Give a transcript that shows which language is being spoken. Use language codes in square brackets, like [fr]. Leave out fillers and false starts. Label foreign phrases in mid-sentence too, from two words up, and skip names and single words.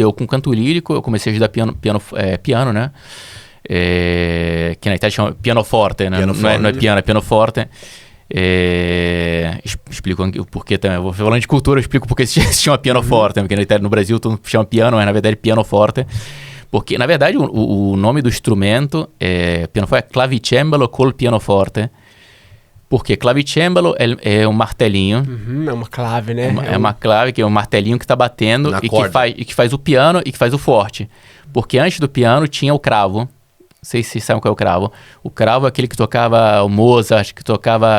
[pt] Eu, com canto lírico, eu comecei a estudar piano, né? Que na Itália chama pianoforte, né? Não é piano, é pianoforte. Explico o porquê também. Eu vou falando de cultura, eu explico porque se chama pianoforte. Porque na Itália, no Brasil, todo mundo chama piano, mas na verdade é pianoforte. Porque, na verdade, o nome do instrumento pianoforte é [it] clavicembalo col pianoforte. [pt] Porque clavicembalo é um martelinho. É uma clave, né? É uma clave, que é um martelinho que está batendo e que faz o piano e que faz o forte. Porque antes do piano tinha o cravo. Não sei se vocês sabem qual é o cravo. O cravo é aquele que tocava o Mozart, que tocava...